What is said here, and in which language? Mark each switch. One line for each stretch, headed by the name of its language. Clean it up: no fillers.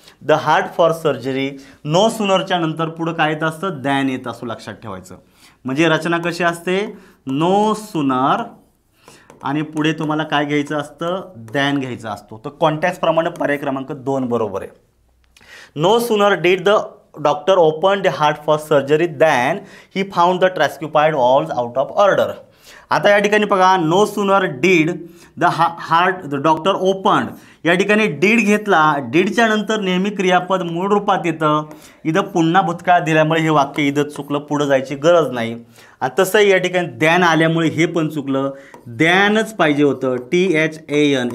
Marathi: The heart for surgery. No सुनरच्या नंतर पुढं काय येत असतं, दॅन येत असं लक्षात ठेवायचं. म्हणजे रचना कशी असते, नो सुनर आणि पुढे तुम्हाला काय घ्यायचं असतं, दॅन घ्यायचा असतो. तर कॉन्टॅक्टप्रमाणे पर्याय क्रमांक 2 बरोबर आहे.
English: No sooner did the doctor open the heart for surgery than he found the tricuspid valves out of order.
Marathi: आता या ठिकाणी बघा,
English: No sooner did the heart the doctor open.
Marathi: या ठिकाणी डीड घेतला, डीडच्या नंतर नेहमी क्रियापद मूळ रूपात येतं. इथं पुन्हा भूतकाळ दिल्यामुळे हे वाक्य इथं चुकलं, पुढं जायची गरज नाही. आणि तसंही या ठिकाणी दॅन आल्यामुळे हे पण चुकलं, दॅनच पाहिजे होतं, THAN.